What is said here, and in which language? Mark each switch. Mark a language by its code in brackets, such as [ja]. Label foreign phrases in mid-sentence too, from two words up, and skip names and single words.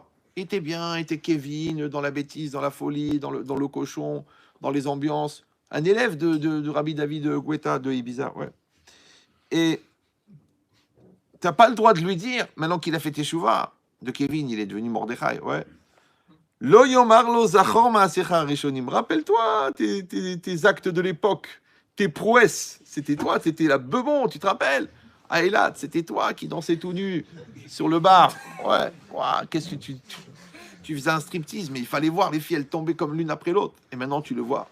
[fr] Il était bien, il était Kevin dans la bêtise, dans la folie, dans le cochon, dans les ambiances. Un élève de Rabbi David Guetta de Ibiza, ouais. Et t'as pas le droit de lui dire, maintenant qu'il a fait teshuva, de Kevin, il est devenu Mordechai, ouais. [he] לא יאמר לו זכור מעשיך ראשונים. [fr] Rappelle-toi tes actes de l'époque, tes prouesses. C'était toi, c'était la bebon, tu te rappelles? À Eilat, c'était toi qui dansais tout nu sur le bar. Ouais, ouais. Qu'est-ce que tu faisais un striptease, mais il fallait voir les filles, elles tombaient comme l'une après l'autre. Et maintenant, tu le vois.